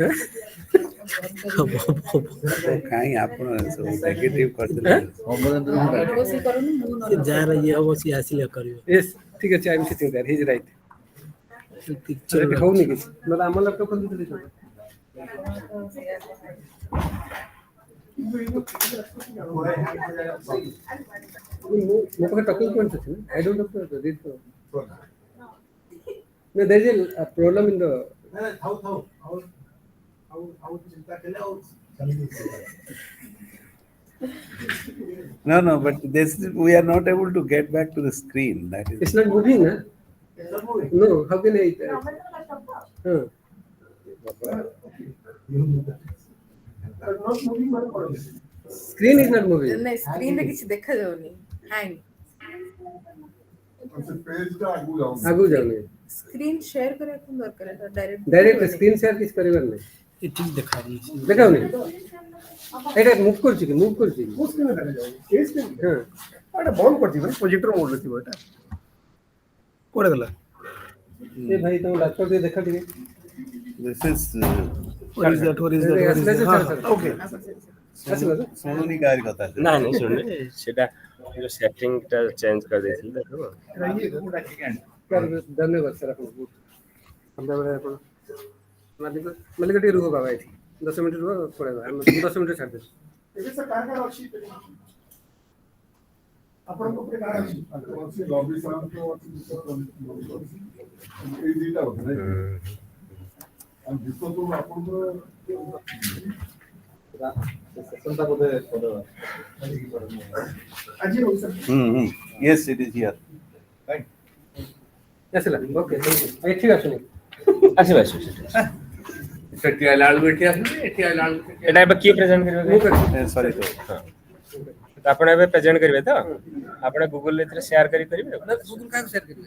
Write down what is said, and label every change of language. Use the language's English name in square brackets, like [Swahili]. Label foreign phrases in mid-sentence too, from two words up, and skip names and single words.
[Odia] କାହିଁ ଆପଣ ସବୁ ନେଗେଟିଭ କରିଦେଲେ. ଯାହାର ଇଏ ହବ ସିଏ ଆସିଲେ କରିବ। Yes, ଠିକ ଅଛି. [English] I am sitting there. He is right. [Odia] ଏଠି ହଉନି କିଛି. ନହେଲେ ଆମ ଲ୍ୟାପଟପ୍ ଖୋଲି ଦେଇଥିଲି. ମୋ ପାଖରେ [English] talking points [Odia] ଅଛି ନା. [English] I don't have to read the. No, there is a problem in the. No, but this we are not able to get back to the screen. That is. It's not moving, na? No, how can I? Screen is not moving. [Odia] ନାଇଁ ସ୍କ୍ରିନରେ କିଛି ଦେଖାଯାଉନି ହ୍ୟାଙ୍ଗ ଆଗକୁ ଯାଉନି. [English] screen share [Odia] କରିବା ପାଇଁ ଦରକାର ଏଟା [English] direct screen share [Odia] କିଛି କରିବାର ନାହିଁ. ଏଠି ଦେଖାଉନି ଦେଖାଉନି. ଏଇଟା ମୁଭ୍ କରୁଛି କି? ମୁଭ୍ କରୁଛି କି? [English] Most of the time, [Odia] ହଁ. ଏଟା ବନ୍ଦ କରିଥିବ ନା [English] projector modeରେ [Odia] ଥିବ ଏଟା କୋଉଟା ଗଲା ଏ ଭାଇ ତମ ଲ୍ୟାପଟପ୍ ଟିକେ ଦେଖା ଟିକେ. [English] This is. what is that [Odia] ଓକେ. ଆସିଲା ତ? ଶୁଣୁନି କାହାରି କଥା. ନା ନାଇଁ ଶୁଣୁନି. ସେଟା ଯୋଉ [English] settingଟା change [Odia] କରିଦେଇଥିଲି ଦେଖ. ଧନ୍ୟବାଦ ସାର୍ ଆପଣଙ୍କୁ ବହୁତ. ସନ୍ଧ୍ୟାବେଳେ ଆପଣ ମାଲିକ ଟିକେ ରୁହ ବାବା ଏଠି 10 ମିନିଟ୍ ରୁହ ପଳେଇବା. ଆମେ 10 ମିନିଟ୍ ଛାଡ଼ିଦେବୁ. ଏବେ ସାର୍ କାହା କାହା ଅଛି ଆପଣଙ୍କ ଉପରେ କାହା ଅଛି ଅଛି ଲବି ସାର୍ ତ ଅଛି ଏଇ ଦିଟା ଅଛି ନାଇଁ ଆଉ ବିଶ୍ୱ ତ ଆପଣଙ୍କର ସେସନଟା ବୋଧେ ଆଜି ହଉ ସାର୍ [English] Yes, it is here. [Odia] ଆସିଲା. ଓକେ ଏଠି ଆସୁନି. ଆସିବ ଆସିବ ସେଠି ଆଇଲା ବେଳକୁ ଏଠି ଆସୁନି. ଏଠି ଆଇଲା ବେଳକୁ ଏଟା ଏବେ କିଏ ପ୍ରେଜେଣ୍ଟ କରିବେ? ମୁଁ କରିଛି. ସରି ତ. ତ ଆପଣ ଏବେ ପ୍ରେଜେଣ୍ଟ କରିବେ ତ? ଆପଣ ଗୁଗଲ ରେ ଏଥିରେ ସେୟାର କରିବେ? ଗୁଗଲ କାହାକୁ ସେୟାର କରିବେ?